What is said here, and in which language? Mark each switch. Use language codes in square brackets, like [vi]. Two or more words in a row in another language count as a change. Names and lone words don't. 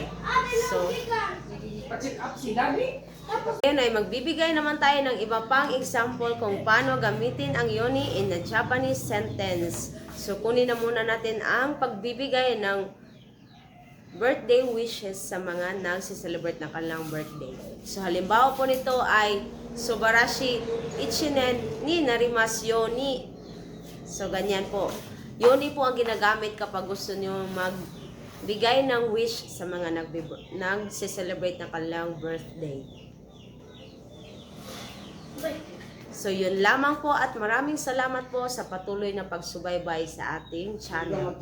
[tl] So ngayon ay magbibigay naman tayo ng iba pang example kung paano gamitin ang yoni [en] in a Japanese sentence. [tl] So kunin na muna natin ang pagbibigay ng [en] birthday wishes [tl] sa mga nagsi-celebrate na kanilang birthday. So halimbawa po nito ay [ja] 素晴らしい 一年 に なります ように. [tl] So ganyan po. Yoni po ang ginagamit kapag gusto nyo magbigay ng wish sa mga nagsi-celebrate na kanilang birthday. So yun lamang po at maraming salamat po sa patuloy na pagsubaybay sa ating channel.